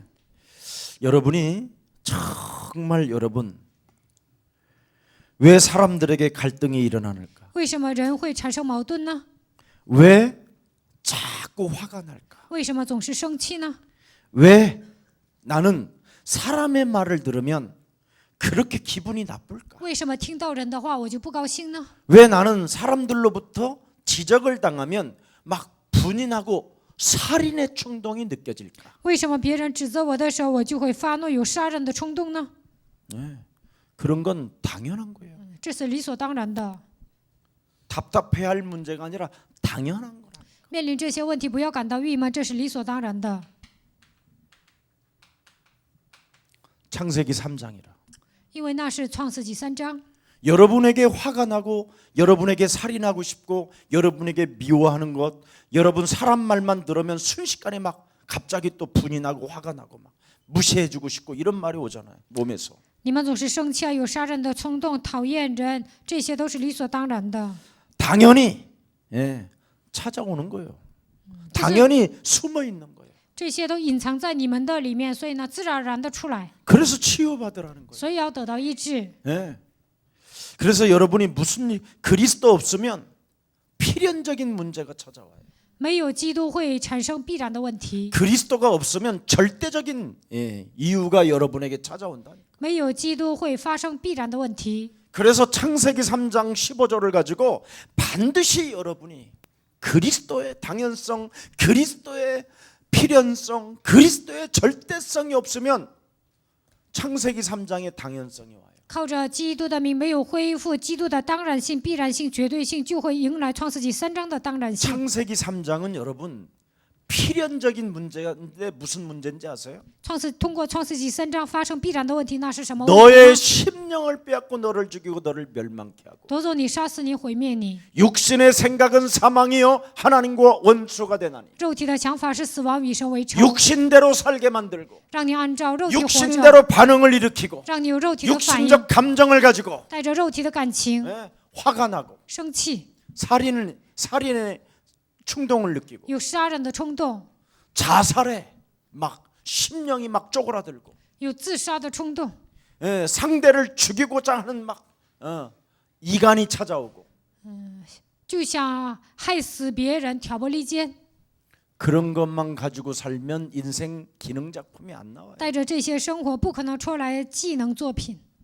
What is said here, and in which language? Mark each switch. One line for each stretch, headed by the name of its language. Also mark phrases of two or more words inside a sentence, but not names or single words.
Korean: 여러분이 정말 여러분 왜 사람들에게 갈등이 일어나는가?
Chinese: 为什么人会产生矛盾呢？
Korean: 왜 자꾸 화가 날까?
Chinese: 为什么总是生气呢？
Korean: 왜 나는 사람의 말을 들으면 그렇게 기분이 나쁠까?
Chinese: 为什么听到人的话我就不高兴呢？
Korean: 왜 나는 사람들로부터 지적을 당하면 막 분이 나고 살인의 충동이 느껴질까?
Chinese: 为什么别人指责我的时候我就会发怒，有杀人的冲动呢？
Korean: 그런 건 당연한 거예요.
Chinese: 这是理所当然的。
Korean: 답답해할 문제가 아니라 당연한 거라.
Chinese: 面临这些问题，不要感到郁闷，这是理所当然的。
Korean: 창세기 3장이라.
Chinese: 因为那是创世纪3章。
Korean: 여러분에게 화가 나고 여러분에게 살인하고 싶고 여러분에게 미워하는 것, 여러분 사람 말만 들으면 순식간에 막 갑자기 또 분이 나고 화가 나고 막 무시해주고 싶고 이런 말이 오잖아요. 몸에서.
Chinese: 你们总是生气啊，有杀人的冲动，讨厌人，这些都是理所当然的。
Korean: 당연히 찾아오는 거예요. 당연히 숨어 있는 거예요.
Chinese: 这些都隐藏在你们的里面，所以呢，自然而然的出来，
Korean: 그래서 치유받으라는 거예요.
Chinese: 所以要得到医治。
Korean: 그래서 여러분이 무슨 일, 그리스도 없으면 필연적인 문제가 찾아와요.
Chinese: 没有基督会产生必然的问题，
Korean: 그리스도가 없으면 절대적인 이유가 여러분에게 찾아온다.
Chinese: 没有基督会发生必然的问题。
Korean: 그래서 창세기 3장 15절을 가지고 반드시 여러분이 그리스도의 당연성, 그리스도의 필연성, 그리스도의 절대성이 없으면 창세기 3장의 당연성이 와요.
Chinese: 靠着基督的名，没有恢复基督的当然性、必然性、绝对性，就会迎来创世纪3章的当然性。
Korean: 창세기 3장은 여러분 필연적인 문제인데 무슨 문제인지 아세요?
Chinese: 通过创世纪3章发生必然的问题，那是什么问题
Korean: 너의
Chinese: 呢？
Korean: 심령을 빼앗고 너를 죽이고 너를 멸망케 하고
Chinese: 夺走你、杀死你、毁灭你。
Korean: 육신의 생각은 사망이요 하나님과 원수가 되나니
Chinese: 肉体的想法是死亡，与神为仇，
Korean: 육신대로 살게 만들고
Chinese: 让你按照肉体活着，
Korean: 육신대로 반응을 일으키고
Chinese: 让你有肉体的反应，
Korean: 육신적 감정을 가지고
Chinese: 带着肉体的感情，
Korean: 화가 나고
Chinese: 生气，
Korean: 살인의 충동을 느끼고
Chinese: 有杀人的冲动，
Korean: 자살해 막 심령이 막 쪼그라들고
Chinese: 有自杀的冲动，
Korean: 예, 상대를 죽이고자 하는 막 이간이 찾아오고
Chinese: 就想害死别人，挑拨离间。
Korean: 그런 것만 가지고 살면 인생 기능 작품이 안 나와요.
Chinese: 带着这些生活，不可能出来技能作品。